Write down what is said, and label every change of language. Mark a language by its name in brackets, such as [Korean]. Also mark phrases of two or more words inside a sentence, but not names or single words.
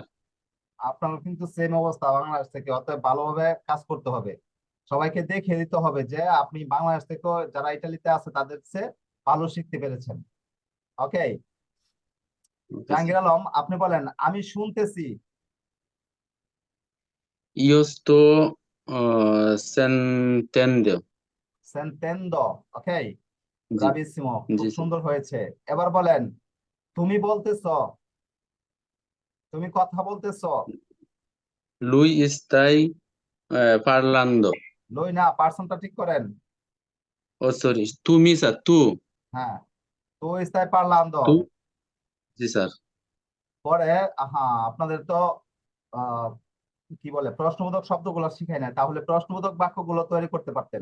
[Bangla] আপনার কিন্তু সেম অবস্থা বাংলাদেশ থেকে, অতএব ভালোভাবে কাজ করতে হবে। সবাইকে দেখিয়ে দিতে হবে যে আপনি বাংলাদেশ থেকে যারা ইটালিতে আছে তাদের চেয়ে ভালো শিখতে পেরেছেন। ওকে, জাহাঙ্গীর আলম, আপনি বলেন আমি শুনতেছি। [Italian] Io sto sentendo. সেন্টেন্ডো। ওকে, [Bangla] জি ব্রাভিসিমো, খুব জি স্যার। সুন্দর হয়েছে। এবার বলেন তুমি বলতেছো, তুমি কথা বলতেছো। [Italian] Lui stai parlando. [Bangla] লই না, পার্সনটা ঠিক করেন। [English] Oh sorry, [Italian] tu Misa, tu. [Bangla] হ্যাঁ, [Italian] tu stai parlando [Bangla] তো। Tu. জি স্যার। পরে হ্যাঁ, আপনাদের তো আহ কি বলে, প্রশ্নবোধক শব্দগুলো শিখাই না, তাহলে প্রশ্নবোধক বাক্যগুলো তৈরি করতে পারতেন।